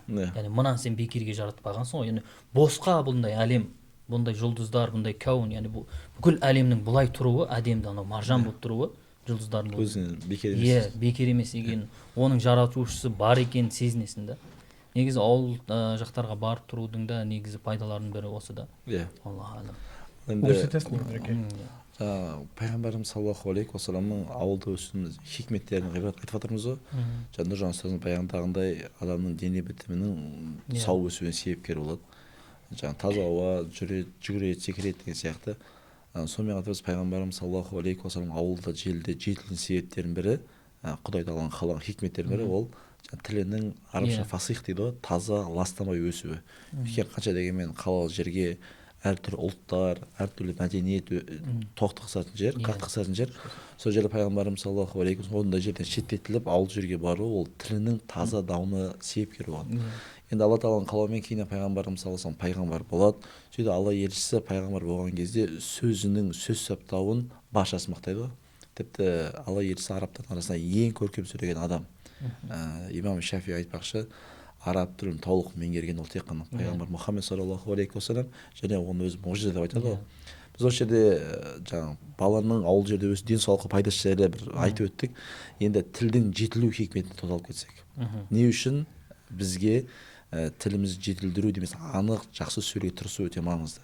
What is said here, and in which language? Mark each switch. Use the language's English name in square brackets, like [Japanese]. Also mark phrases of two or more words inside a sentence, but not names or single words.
[Kazakh] Яғни мынаны сен бекерге жаратпағансың ғой. Яғни босқа бұндай әлем, бұндай жұлдыздар, бұндай кәун, яғни бүкіл әлемнің бұлай тұруы, әдемді анау маржан болып тұруы, жұлдыздардың өзінен бекер емес. Бекер емес екенін, оның жаратушысы бар екенін сезінесің да. Негізі ауыл жақтарға барып тұрудың да негізі пайдаларының бірі осы да. [Arabic] الله أعلم. [Kazakh] Пайғамбарымыз [Arabic] صلى الله عليه وسلم [Kazakh] ауылда өсуінің хикметтерін айтып жатырмыз ғой. Нұржан ұстаздың баяндағандай адамның дене бітімінің сау өсуіне себепкер болады. Таза ауа, жүгіреді, секіреді деген сияқты. Сонымен қатар пайғамбарымыз [Arabic] صلى الله عليه وسلم [Kazakh] ауылда желде жетілген себептердің бірі, Құдай тағаланың қалаған хикметтердің бірі ол тілінің арабша фасих дейді ғой, таза ластамай өсуі. Өйткені қанша дегенмен қалалы жерге әртүрлі ұлттар, әртүрлі мәдениет тоқтықсатын жер, қақтықсатын жер. Сол жерде пайғамбарымыз [Arabic] صلى الله عليه وسلم [Kazakh] ондай жерден шеттетіліп ауыл жерге бару, ол тілінің таза дамуына себепкер болған. Енді Алла Тағаланың қалауымен кейін пайғамбарымыз [Arabic] صلى الله عليه وسلم [Kazakh] пайғамбар болады. Сөйтіп Алла елшісі пайғамбар болған кезде сөзінің сөз саптауын баршасы мақтайды ғой. Тіпті Алла елшісі арабтардың арасында ең көркем сөйлеген адам. Имам Шафи айтпақшы, араб тілін толық меңгерген ол тек қана пайғамбар Мұхаммед [Arabic] صلى الله عليه وسلم, [Kazakh] және оны өзі мұғжиза деп айтады ғой. Біз осы жерде жаңағы баланың ауыл жерде өсіп денсаулыққа пайдасы жайлы бір айтып өттік. Енді тілдің жетілу хикметіне тоқталып кетсек. Не үшін бізге тілімізді жетілдіру демес, анық жақсы сөйлей тұрысы өте маңызды.